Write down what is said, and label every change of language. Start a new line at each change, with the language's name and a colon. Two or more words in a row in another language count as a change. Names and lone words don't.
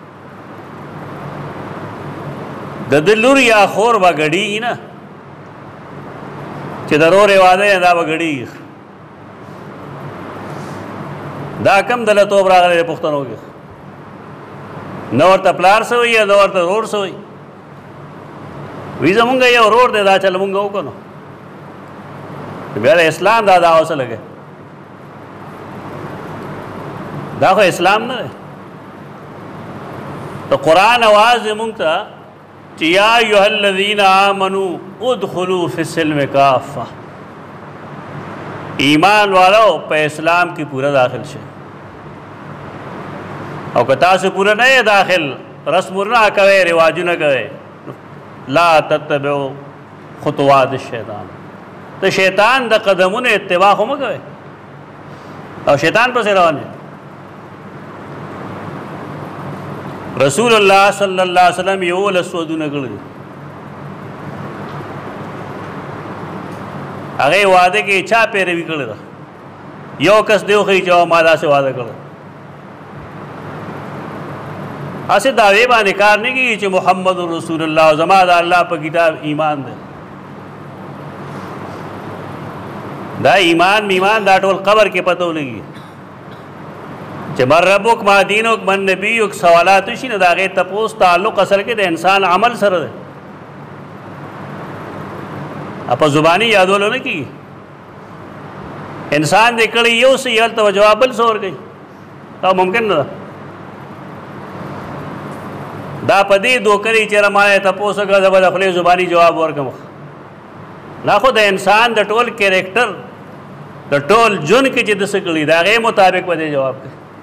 Pashto: د دلور یا خور به ګډیږي نه چې درور واده دا به ګډیږي دا کم دله توب راغلی پښتنو کې نه ورته پلار سوی یا نه ورته رور سوی وی زمونږ یو رور دی دا چل مونږ وکړو بیا اسلام دا دعوه سره لګي دا خو اسلام نه دی. تو قرآن آواز مونږ ته چې
Arabic: یا ایها الذین آمنوا ادخلوا فی السلم کافه،
Pashto: ایمان والو په اسلام کې پورا داخل شئ، او که تاسو پورا نه داخل رسم نه کوئ رواجونه کوئ
Arabic: لا تتبعوا خطوات الشیطان،
Pashto: تو شیطان د قدمونو اتباع خو مه کوئ او شیطان پسې روان دی. رسول الله
Arabic: صلی الله علیه وسلم
Pashto: 11 ودونه کړي، هغه وعده کې چا پیروي کړی ده؟ یو کس دیو خي چې ما داسې وعده کړی، اسې دعوی باندې کار نه کیږي چې
Arabic: محمد رسول الله
Pashto: زما د الله په کتاب ایمان ده. دا ایمان دا ټول قبر کې پته ولګي چې
Arabic: من ربک ما دینک من نبیک
Pashto: سوالات شي نه، دا هغې تپوس تعلق اصل کې د انسان عمل سره دی، په زبانی یادولو نه کېږي. انسان دې کړی یو څه هلته به جواب بل څه ورکوي، دا ممکن نه ده. دا په دې دوکرې چېرې ما یې تپوس وکړه زه به د خولې زباني جواب ورکړم، دا خو د انسان د ټول کیریکټر د ټول ژوند کې چې د څه کړي د هغې مطابق به دې جواب کوي.